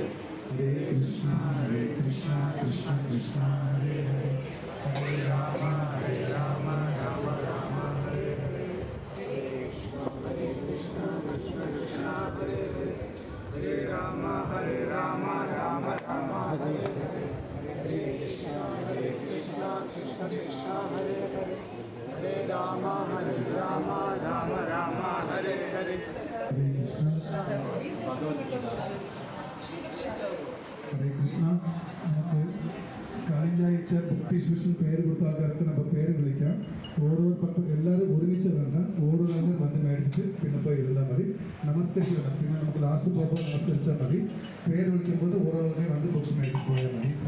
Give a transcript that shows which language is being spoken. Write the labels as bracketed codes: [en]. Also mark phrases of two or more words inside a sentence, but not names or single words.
[ml] ഹരേ കൃഷ്ണ കൃഷ്ണ കൃഷ്ണ ഹരേ ഹരേ, ഹരേ രാമ രാമ രാമ ഹരേ ഹരേ, ഹരേ കൃഷ്ണ കൃഷ്ണ കൃഷ്ണ ഹരേ ഹരേ, ഹരേ രാമ രാമ രാമ ഹരേ ഹരേ, ഹരേ കൃഷ്ണ കൃഷ്ണ കൃഷ്ണ ഹരേ ഹരേ, ഹരേ രാമ രാമ രാമ ഹരേ ഹരേ. ഹരേ കൃഷ്ണ. നമുക്ക് കഴിഞ്ഞ ആഴ്ച ബ്രിട്ടീഷ് മിഷൻ പേര് കൊടുത്ത ആൾക്കാർക്ക് നമ്മൾ പേര് വിളിക്കാം. ഓരോ എല്ലാവരും ഒരുമിച്ച് വേണ്ട, ഓരോന്നും വന്ന് മേടിച്ചിട്ട് പിന്നെ പോയി ഇരുന്നാൽ മതി. നമസ്കരിക്കണം, പിന്നെ നമുക്ക് ലാസ്റ്റ് പോകുമ്പോൾ നമസ്കരിച്ചാൽ മതി. പേര് വിളിക്കുമ്പോൾ ഓരോന്നിനെ വന്ന് കുറച്ച് മേടിച്ച് പോയാൽ മതി.